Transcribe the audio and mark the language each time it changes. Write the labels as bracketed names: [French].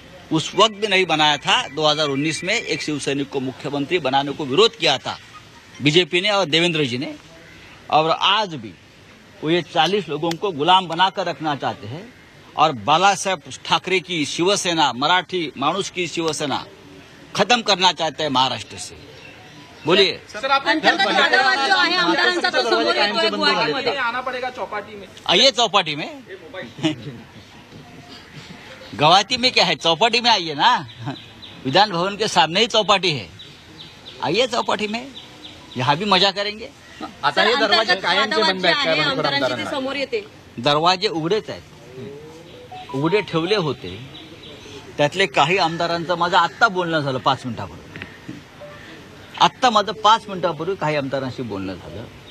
[Hindi] उस वक्त भी नहीं बनाया था. 2019 में एक शिवसैनिक को मुख्यमंत्री बनाने को विरोध किया था बीजेपी ने और देवेंद्र जी ने. और आज भी वो ये 40 लोगों को गुलाम बनाकर रखना चाहते हैं और बाला साहेब ठाकरे की शिवसेना, मराठी मानुस की शिवसेना खत्म करना चाहते हैं महाराष्ट्र से. बोलिए सर, आप [Marathi] अंतर्गत वादावाद जो आहे आमदारांचा तो समोर येतोय गुवाहाटीमध्ये. [Hindi] आना पड़ेगा चौपाटी में. आइए चौपाटी में. गुवाहाटी में क्या है, चौपाटी में आइए ना. विधान भवन के सामने ही चौपाटी है. आइए चौपाटी में, यहाँ भी मजा करेंगे. [Marathi] आता हे दरवाजे कायमचे बंद आहेत काय आमदारांची ते समोर येते. दरवाजे उघडेच आहेत. उघडे ठेवले होते. त्यातले काही आमदारांचं माझं आत्ता बोलणं झालं 5 मिनिटापूर्वी. आत्ता माझं 5 मिनिटापूर्वी काही आमदारांशी बोलणं झालं.